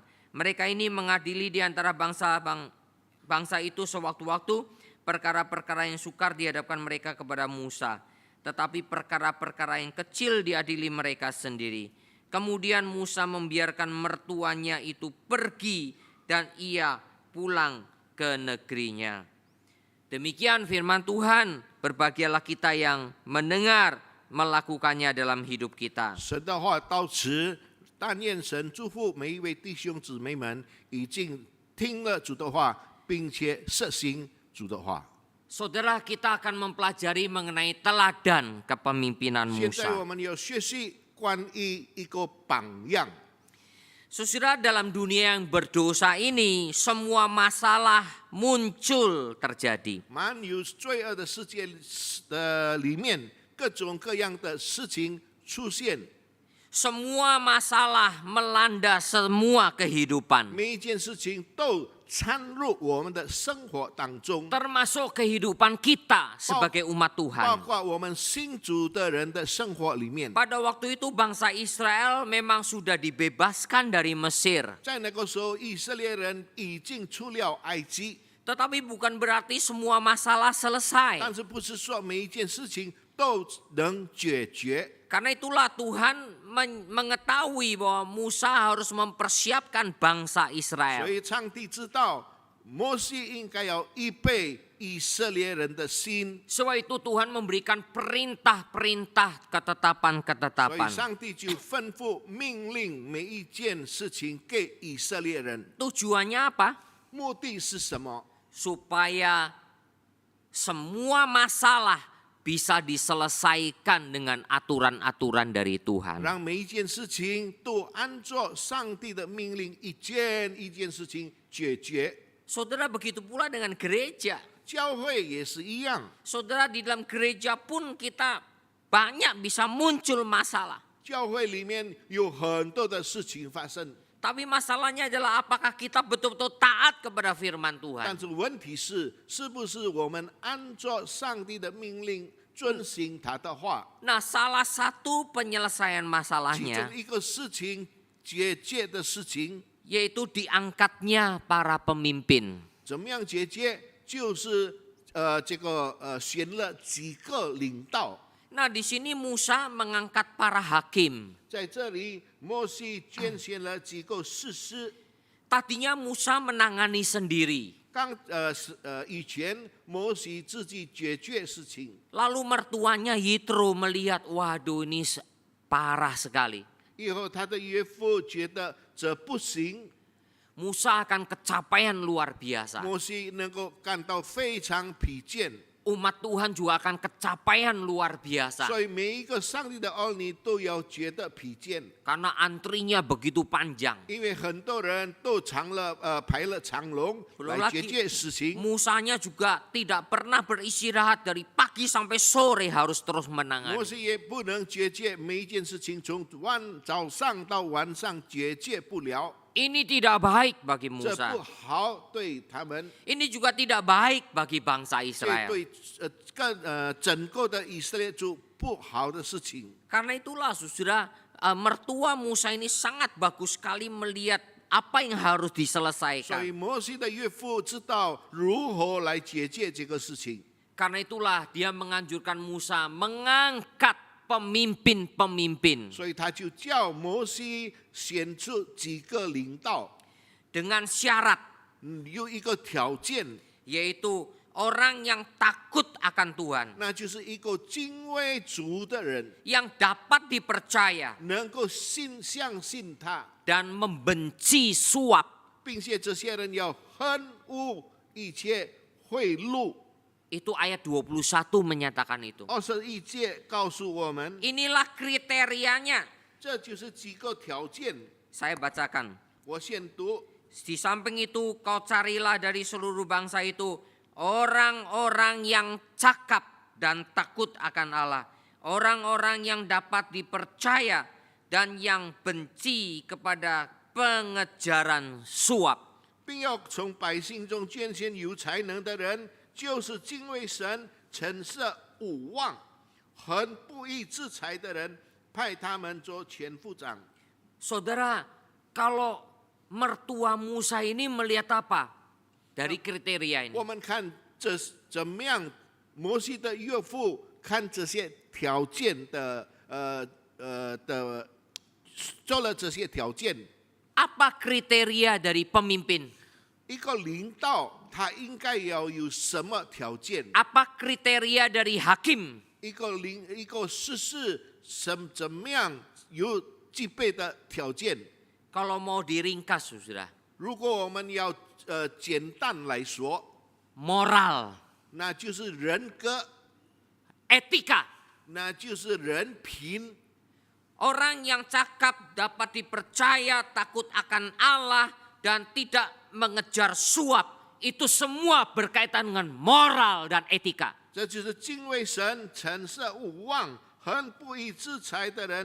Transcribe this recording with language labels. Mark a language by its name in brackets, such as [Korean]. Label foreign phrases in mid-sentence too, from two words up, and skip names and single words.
[Indonesian] Mereka ini mengadili di antara bangsa itu sewaktu-waktu perkara-perkara yang sukar dihadapkan mereka kepada Musa, tetapi perkara-perkara yang kecil diadili mereka sendiri. Kemudian Musa membiarkan mertuanya itu pergi dan ia pulang ke negerinya. Demikian firman Tuhan, berbahagialah kita yang mendengar, melakukannya dalam hidup kita. [Chinese] 神的话到此，但愿神祝福每一位弟兄姊妹们已经听了主的话，并且实行主的话。 [Indonesian] Saudara, kita akan mempelajari mengenai teladan kepemimpinan [Chinese] 现在 [Indonesian] Musa. [Chinese] 我们要学习关于一个榜样。 [Indonesian] Saudara, dalam dunia yang berdosa ini, semua masalah muncul terjadi. [Chinese] 满有罪恶的世界的里面，各种各样的事情出现， [Indonesian] Semua masalah melanda semua kehidupan, [Chinese] 每一件事情都掺入我们的生活当中， [Indonesian] termasuk kehidupan kita sebagai umat [Chinese] 包 [Indonesian] Tuhan. [Chinese] 括我们信主的人的生活里面。 [Indonesian] Pada waktu itu bangsa Israel memang sudah dibebaskan dari Mesir. [Chinese] 在那个时候，以色列人已经出了埃及， [Indonesian] Tetapi bukan berarti semua masalah selesai. [Chinese] 但是不是说每一件事情都能解决。 [Indonesian] Karena itulah Tuhan mengetahui bahwa Musa harus mempersiapkan bangsa [Chinese] 所 [Indonesian] Israel. [Chinese] 以上帝知道摩西应该要预备以色列人的心， [Indonesian] Sebab itu Tuhan memberikan perintah-perintah [Chinese] 所以 [Indonesian] ketetapan-ketetapan. [Chinese] 上帝就吩咐命令每一件事情给以色列人。 [Indonesian] Tujuannya apa? [Chinese] 目的是什么？ [Indonesian] Supaya semua masalah bisa diselesaikan dengan aturan-aturan dari Tuhan. [Chinese] 让每一件事情都按照上帝的命令，一件一件事情解决。 [Indonesian] Saudara, begitu pula dengan gereja. [Chinese] 教会也是一样， [Indonesian] Saudara, di dalam gereja pun kita banyak bisa muncul masalah. [Chinese] 教会里面有很多的事情发生， [Indonesian] Tapi masalahnya adalah apakah kita betul-betul taat kepada firman [Chinese] 但 [Indonesian] Tuhan. [Chinese] 是问题是，是不是我们按照上帝的命令遵行他的话？ [Indonesian] Nah, salah satu penyelesaian [Chinese] 其 [Indonesian] masalahnya [Chinese] 中一个事情解决的事情， [Indonesian] yaitu diangkatnya para pemimpin. [Chinese] 怎么样解决？就是选了几个领导。 [Indonesian] Nah, di sini Musa mengangkat para hakim. [Chinese] 在这里，摩西拣选了几个士师。 [Indonesian] Tadinya Musa menangani sendiri. [Chinese] 以前摩西自己解决事情， [Indonesian] Lalu mertuanya Yitro melihat, waduh ini parah sekali. [Chinese] 以后他的岳父觉得这不行， [Indonesian] Musa akan kecapaian luar biasa. [Chinese] 摩西能够感到非常疲倦， [Indonesian] Umat Tuhan juga akan kecapaian luar biasa. [Chinese] 所以每一个上帝的儿女都要觉得疲倦， [Indonesian] Karena antrinya begitu panjang. [Chinese] 因为很多人都排了长龙 [Indonesian] Belum [Chinese] 来解 [Indonesian] lagi [Chinese] 决事情。 [Indonesian] Musanya juga tidak pernah beristirahat dari pagi sampai sore harus terus [Chinese] 摩 [Indonesian] menangani. [Chinese] 西也不能解决每一件事情，从早上到晚上解决不了， [Indonesian] Ini tidak baik bagi [Chinese] 这 [Indonesian] Musa. [Chinese] 不好对他们， [Indonesian] Ini juga tidak baik bagi bangsa [Chinese] 这 [Indonesian] Israel. [Chinese] 对整个的以色列族不好的事情。 [Indonesian] Karena itulah saudara, mertua Musa ini sangat bagus sekali melihat apa yang harus [Chinese] 所以 [Indonesian] diselesaikan. [Chinese] 摩西的岳父知道如何来解决这个事情， [Indonesian] Karena itulah dia menganjurkan Musa mengangkat pemimpin-pemimpin [Chinese] 所以他就叫摩西选出几个领导， [Indonesian] dengan syarat [Chinese] 有一个条件， [Indonesian] yaitu orang yang takut akan Tuhan, [Chinese] 那就是一个敬畏主的人， [Indonesian] yang dapat dipercaya [Chinese] 能够相信他， [Indonesian] dan membenci suap. [Chinese] 并且这些人要恨恶一切贿赂。 [Indonesian] Itu ayat 21 menyatakan itu. [Chinese] 21 节告诉我们， [Indonesian] Inilah kriterianya. [Chinese] 这就是几个条件。 [Indonesian] Saya bacakan. [Chinese] 我先读。 [Indonesian] Di samping itu kau carilah dari seluruh bangsa itu orang-orang yang cakap dan takut akan Allah. Orang-orang yang dapat dipercaya dan yang benci kepada pengejaran suap. [Chinese] 并要从百姓中拣选有才能的人，就是敬畏神、诚实无妄、很不义之财的人，派他们做前副长。 [Indonesian] Saudara, kalau mertua Musa ini melihat apa dari kriteria ini? [Chinese] 我们看这怎么样，摩西的岳父看这些条件做了这些条件， [Indonesian] Apa kriteria dari pemimpin? [Chinese] 一个领导他应该要有什么条件？ [Indonesian] Apa kriteria dari hakim? [Chinese] 一个士师怎么样有具备的条件？ [Indonesian] Kalau mau diringkas, saudara, [Chinese] 如果我们要简单来说， [Indonesian] moral. [Chinese] 那就是人格， [Indonesian] etika. [Chinese] 那就是人品。 [Indonesian] Orang yang cakap dapat dipercaya, takut akan Allah, dan tidak mengejar suap. Itu semua berkaitan dengan moral dan etika. [Chinese] 这就是敬畏神、诚实无妄、很不义之财的人。